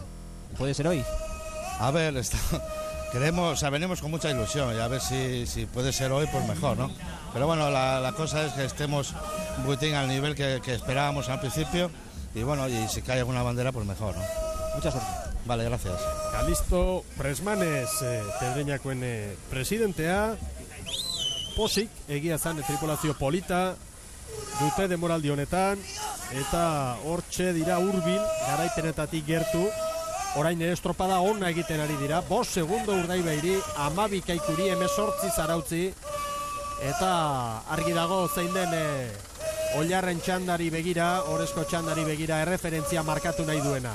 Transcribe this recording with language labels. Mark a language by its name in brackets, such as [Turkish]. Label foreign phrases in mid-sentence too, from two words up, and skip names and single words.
[Spanish] ¿Puede ser hoy? A ver, queremos, o sea, venimos con mucha ilusión, y a ver si puede ser hoy, pues mejor, ¿no? Pero bueno, la cosa es que estemos un poquitín al nivel que esperábamos al principio, y bueno, y si cae alguna bandera, pues mejor, ¿no? Mucha suerte. Vale, gracias. [Basque] Kalisto Presmanes, Pedreñakoen presidentea, posik, egia zan, tripulazio polita dute demoraldi honetan, eta hortxe dira hurbil garaipenetatik gertu. Orain ere estropada ona egiten ari dira, 5 segundo Urdaibairi, 12 Kaikuri, 18 Zarautzi, eta argi dago zein den Ollarren txandari begira, Orezko txandari begira erreferentzia markatu nahi duena.